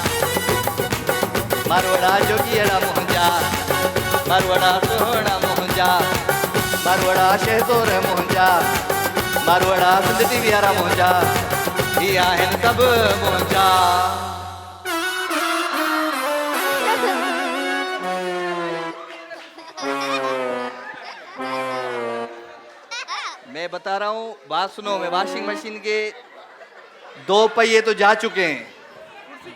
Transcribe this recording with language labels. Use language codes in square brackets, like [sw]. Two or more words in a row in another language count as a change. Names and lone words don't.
[sd] मारवड़ा जोगियड़ा मोहजा मारवड़ा सोहना मोहजा मारवड़ा शहदोर मोहजा मारवड़ा सिंध टीवी वारा मोहजा ही आहिनि सभु मोहजा। [hi] मैं बता रहा हूँ बात सुनो। मैं [en] washing machine [hi] के 2 पहिए तो जा चुके हैं।